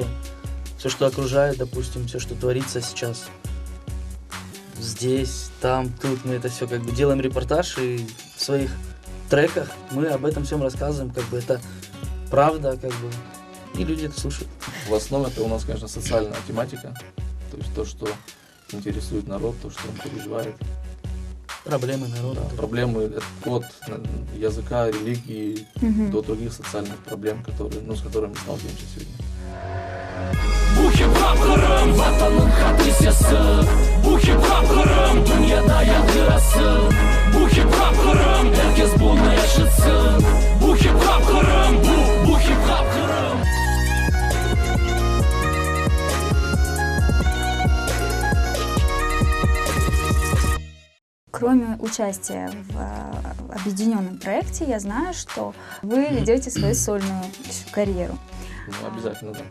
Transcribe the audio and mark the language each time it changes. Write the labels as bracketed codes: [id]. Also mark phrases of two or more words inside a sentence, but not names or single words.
[ru] Все, что окружает, допустим, все, что творится сейчас здесь, там, тут, мы это все как бы делаем репортаж, и в своих треках мы об этом всем рассказываем, как бы это правда, как бы, и люди это слушают. В основе это у нас, конечно, социальная тематика, то есть то, что интересует народ, то, что он переживает. Проблемы народа. Да, проблемы от языка, религии до других социальных проблем, которые, с которыми мы сталкиваемся сегодня. [crh] Bu hip-hop Kırım, vatanın hadisesi. Bu hip-hop Kırım, dünyada yankırası. Bu hip-hop Kırım, herkes bunu yaşasın. Bu hip-hop Kırım, bu hip-hop Kırım. [ru] Кроме участия в объединенном проекте, я знаю, что вы ведете свою сольную карьеру. Ну, обязательно, да.